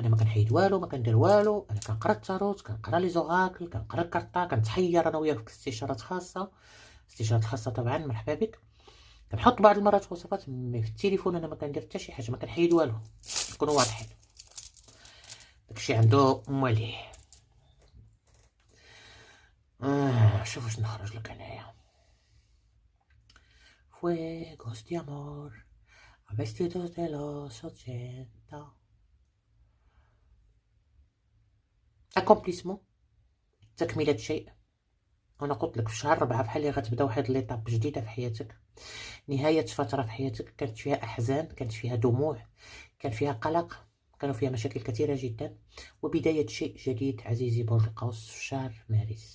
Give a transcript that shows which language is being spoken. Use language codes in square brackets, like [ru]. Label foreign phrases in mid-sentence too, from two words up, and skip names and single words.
[ar] انا ما كنحيد والو، ما كندير والو، انا كنقرا التاروت، كنقرا [fr] les oracles, [ar] كنقرا الكارطه، كنتحير انا وياك في استشارات خاصه، استشارات خاصه طبعا، مرحبا بك. كنحط بعض المرات وصفات، مي في التليفون انا ما كندير حتى شي حاجه، ما كنحيد والو، نكونوا واضحين، داكشي عنده ماليه. شوف واش نخرج لك هنايا. [es] Fuegos de amor, vestidos de los 80. [ar] اكومبليسمون، تكملة شيء. انا قلت لك في شهر 4 بحال اللي غتبدا واحد ليطاب جديده في حياتك، نهايه فتره في حياتك كانت فيها احزان، كانت فيها دموع، كان فيها قلق، كانوا فيها مشاكل كثيره جدا، وبدايه شيء جديد عزيزي برج القوس في شهر مارس.